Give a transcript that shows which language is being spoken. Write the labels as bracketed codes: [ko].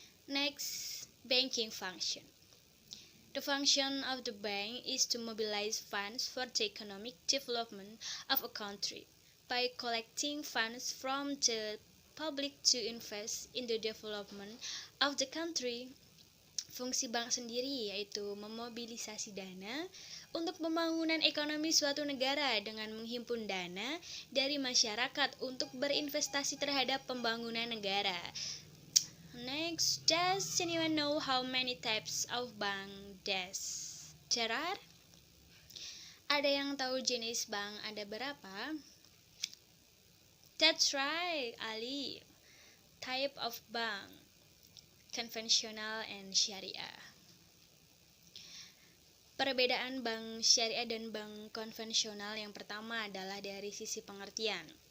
[en] Next, banking function. The function of the bank is to mobilize funds for the economic development of a country by collecting funds from the public to invest in the development of the country. [id] Fungsi bank sendiri yaitu memobilisasi dana untuk pembangunan ekonomi suatu negara dengan menghimpun dana dari masyarakat untuk berinvestasi terhadap pembangunan negara. [en] Next, does anyone know how many types of bank there are? [id] Ada yang tahu jenis bank ada berapa? [en] That's right, Ali. Type of bank: konvensional and syariah. [id] Perbedaan bank syariah dan bank konvensional yang pertama adalah dari sisi pengertian.